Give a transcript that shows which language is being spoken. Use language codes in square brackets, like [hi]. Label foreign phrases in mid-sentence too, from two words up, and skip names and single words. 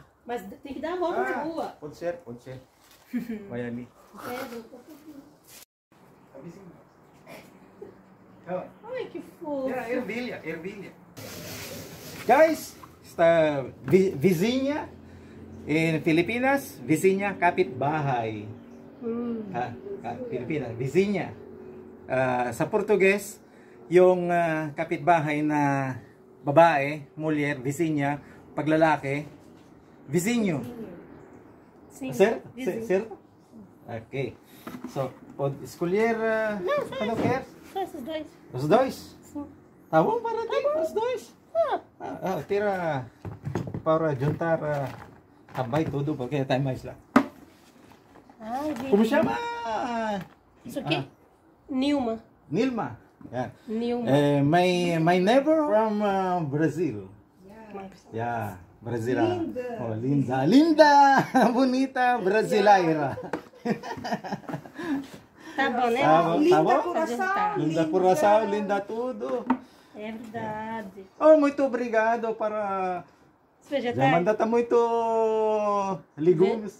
[pt] Mas tem que dar a volta na rua. Pode ser. Vai ali. Ai, que fofo. Ervilha. Guys, esta vizinha in Pilipinas, vizinha kapitbahay. [tl] Pilipinas, vizinha. Sa Portugues, yung kapitbahay na babae, [pt] mulher, vizinha, paglalaki, vizinho. Sim. Certo? Vizinho. Certo? Okay. So, pode escolher ano quer? Só esses dois. Os dois? Sim. Tá bom para ti, os dois. Tira para juntar tambay tudo porque tayo mais lá. Ai, Como chama? Isso aqui? Nilma. Nilma. Yeah. Nilma. [en] My neighbor from Brazil. Yeah, Brazil. [pt] Oh, linda, bonita brasileira. Tá bom, né? Tá bom? Tá. Linda coração, linda tudo. É verdade. Oh, muito obrigado para Os já vegetais. mandata muito legumes,